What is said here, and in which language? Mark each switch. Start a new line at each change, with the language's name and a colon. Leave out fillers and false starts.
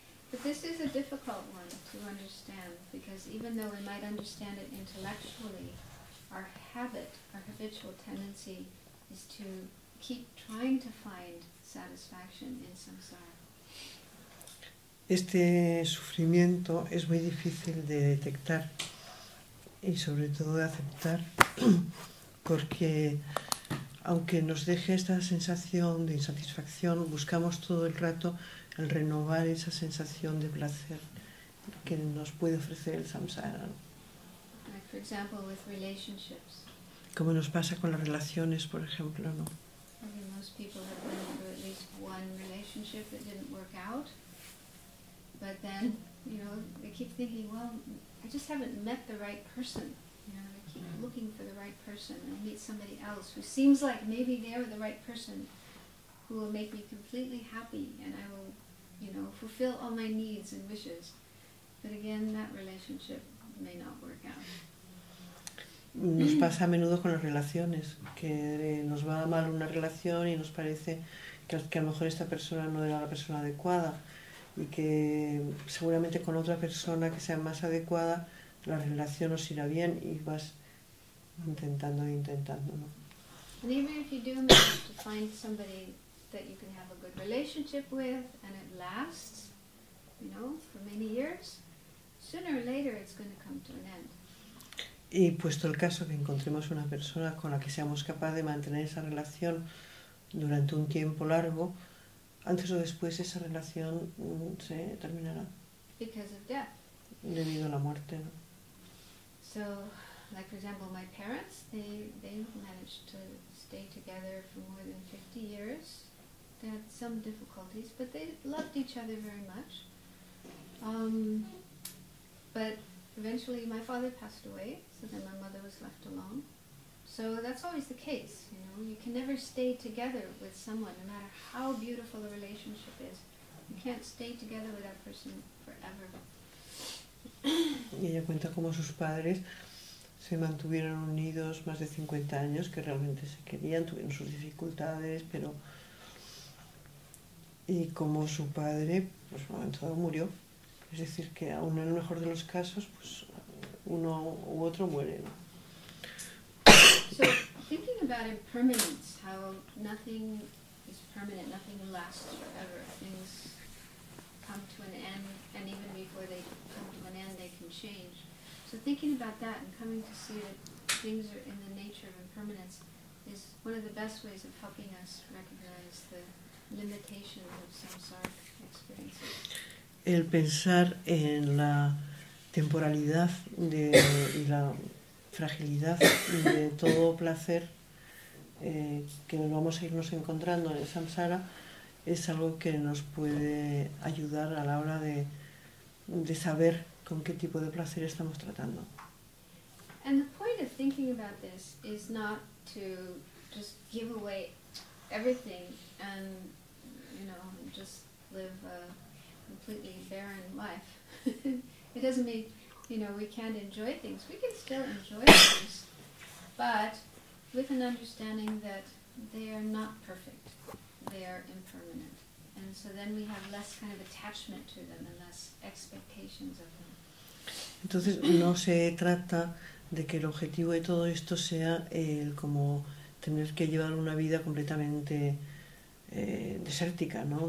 English: But this is a difficult one to understand, because even though we might understand it intellectually, our habit, our habitual tendency is to keep trying to find satisfaction in samsara.
Spanish: Este sufrimiento es muy difícil de detectar y sobre todo de aceptar, porque aunque nos deje esta sensación de insatisfacción, buscamos todo el rato el renovar esa sensación de placer que nos puede ofrecer el samsara.
English: Like for example, with relationships.
Spanish: Como nos pasa con las relaciones, por ejemplo, ¿no?
English: I mean, most people have been through at least one relationship that didn't work out. But then, you know, they keep thinking, well, I just haven't met the right person. You know, they keep looking for the right person and meet somebody else who seems like maybe they're the right person who will make me completely happy and I will, you know, fulfill all my needs and wishes. But again, that relationship may not work out.
Spanish: Nos pasa a menudo con las relaciones, que nos va mal una relación y nos parece que a lo mejor esta persona no era la persona adecuada y que seguramente con otra persona que sea más adecuada la relación nos irá bien y vas intentando, ¿no?
English: And even if you do manage to find somebody that you can have a good relationship with and it lasts, you know, for many years, sooner or later it's going to come to an end.
Spanish: Y puesto el caso que encontremos una persona con la que seamos capaces de mantener esa relación durante un tiempo largo, antes o después esa relación se terminará.
English: Because of death.
Spanish: Debido a la muerte, ¿no?
English: So, like for example, my parents, they managed to stay together for more than 50 years. They had some difficulties, but they loved each other very much. But eventually my father passed away, so then my mother was left alone. So that's always the case, you know. You can never stay together with someone, no matter how beautiful a relationship is. You can't stay together with that person forever.
Spanish: Y ella cuenta cómo sus padres se mantuvieron unidos más de 50 años, que realmente se querían, tuvieron sus dificultades, pero... Y como su padre, pues en un momento dado murió. Es decir, que aún en el mejor de los casos, pues uno u otro muere, ¿no?
English: So, thinking about impermanence, how nothing is permanent, nothing lasts forever. Things come to an end, and even before they come to an end, they can change. So thinking about that and coming to see that things are in the nature of impermanence is one of the best ways of helping us recognize the limitations of samsaric experiences.
Spanish: El pensar en la temporalidad y la fragilidad de todo placer que vamos a irnos encontrando en el samsara es algo que nos puede ayudar a la hora de saber con qué tipo de placer estamos tratando.
English: And the point of thinking about this is not to just give away everything and, you know, just live a completely barren life. It doesn't mean, you know, we can't enjoy things. We can still enjoy things, but with an understanding that they are not perfect. They are impermanent. And so then we have less kind of attachment to them and less expectations of them.
Spanish: Entonces no se trata de que el objetivo de todo esto sea el como tener que llevar una vida completamente desértica, ¿no?